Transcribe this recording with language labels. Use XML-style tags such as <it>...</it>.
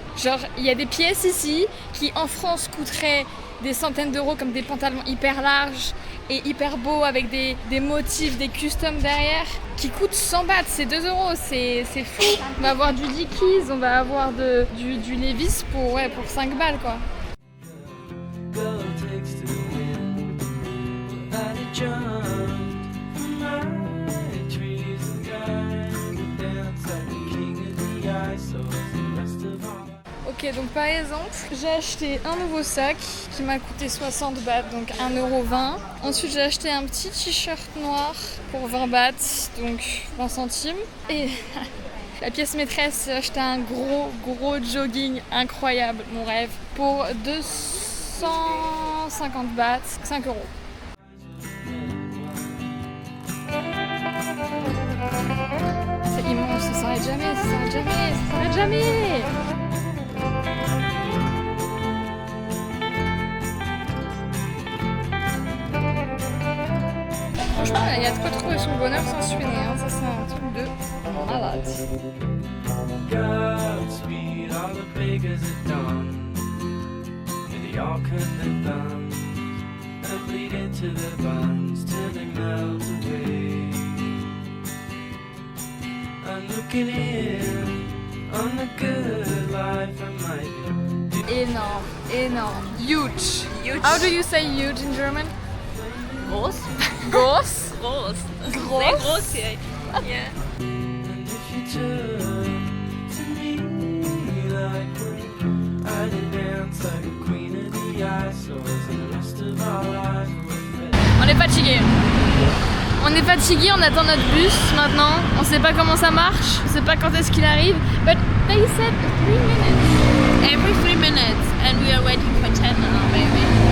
<fr>Genre, il y a des pièces ici qui en France coûteraient des centaines d'euros, comme des pantalons hyper larges et hyper beaux avec des motifs, des customs derrière, qui coûtent 100 bahts, c'est 2 euros, c'est fou. On va avoir du Dickies, on va avoir du Levi's pour 5 balles quoi.</fr> <en>girl takes to win, I'd have jumped from my trees and died and dance like a king of the ice. So the rest of our</en> <fr>Ok, donc par exemple, j'ai acheté un nouveau sac qui m'a coûté 60 bahts, donc 1,20 €. Ensuite, j'ai acheté un petit t-shirt noir pour 20 bahts, donc 20 centimes. Et la pièce maîtresse, j'ai acheté un gros jogging incroyable, mon rêve, pour 250 bahts, 5 euros. C'est immense, ça s'arrête jamais, ça s'arrête jamais, ça s'arrête jamais. Franchement, il y a de quoi trouver son bonheur sans se freiner, hein. Ça c'est un truc de malade.</fr> <en>Godspeed, all the beggars at dawn, and they all cut their thumbs and bleed into their buns till they melt away. I'm looking in on the good life I might be.</en> <fr>Énorme.</fr> <en>Huge. Huge. How do you say huge in German?</en> <de>Groß. Groß? Groß. Groß? Sehr groß hier.</de> <en>Yeah. And if you turn to me like one, I'd dance like a queen of the ice. So as the rest of our lives were fed.</en> <fr>On est fatigué. On attend notre bus maintenant. On sait pas comment ça marche. On sait pas quand est-ce qu'il arrive.</fr> <en>But they said 3 minutes. Every 3 minutes, and we are waiting for 10 now, maybe.</en>